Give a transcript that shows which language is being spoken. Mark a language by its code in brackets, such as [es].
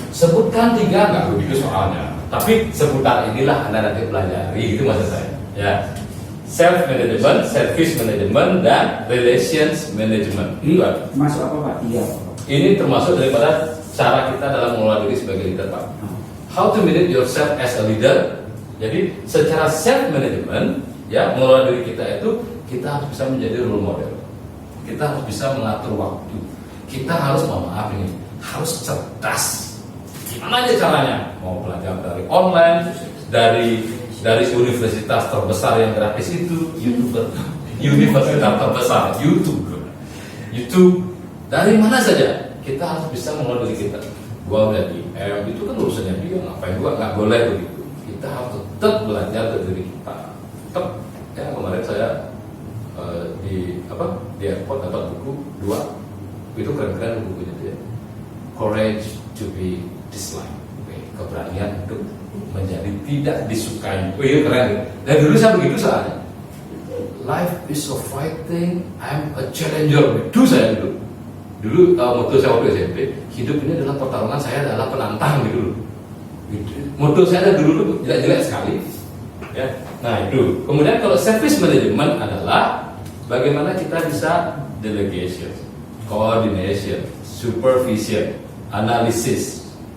[id] Sebutkan 3, nggak begitu soalnya. Tapi seputar inilah Anda nanti pelajari, itu maksud saya. Ya, self management, service management, dan relations management. Ini masuk apa Pak? Iya. Ini termasuk daripada cara kita dalam mengelola diri sebagai leader, Pak. [en] How to manage yourself as a leader. [id] Jadi secara self management, ya, mengelola diri kita itu kita harus bisa menjadi role model. Kita harus bisa mengatur waktu. Kita harus, mohon maaf ini, harus cerdas. Gimana aja caranya? Mau belajar dari online, dari universitas terbesar yang gratis itu, universitas terbesar, YouTube, dari mana saja kita harus bisa mengelola diri kita. Gua udah di itu kan urusannya dia, ngapain gua nggak boleh begitu. Kita harus tetap belajar dari diri kita. Tetap, ya kemarin saya di airport dapat buku 2, itu keren-keren bukunya dia. Courage to be disliked, keberanian untuk menjadi tidak disukai. Itu keren. Dan dulu saya begitu soalnya. [en] Life is a fighting, I'm a challenger. [id] Itu saya dulu. Motto saya waktu SMP, hidup ini adalah pertarungan, saya adalah penantang gitu. Motto saya dulu jelek-jelek sekali. Ya. Nah itu. Kemudian kalau service management adalah bagaimana kita bisa [en] delegation, coordination, supervision, [id] analisis.